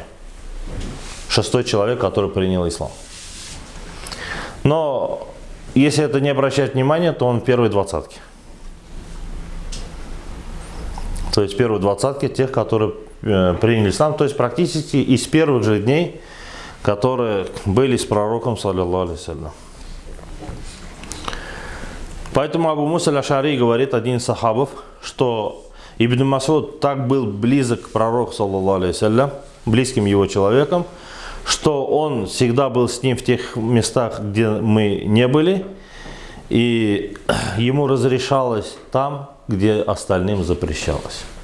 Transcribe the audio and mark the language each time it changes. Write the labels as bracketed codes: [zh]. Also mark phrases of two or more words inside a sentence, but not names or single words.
[ru] Шестой человек, который принял ислам. Но если это не обращать внимания, то он в первой двадцатке. То есть первые двадцатки тех, которые приняли ислам, то есть практически из первых же дней, которые были с пророком, [ar] صلى الله عليه وسلم. [ru] Поэтому Абу Муса аль-Аш'ари говорит, один из сахабов, что Ибн Масуд так был близок к пророку, [ar] صلى الله عليه وسلم, [ru] близким его человеком, что он всегда был с ним в тех местах, где мы не были, и ему разрешалось там, где остальным запрещалось.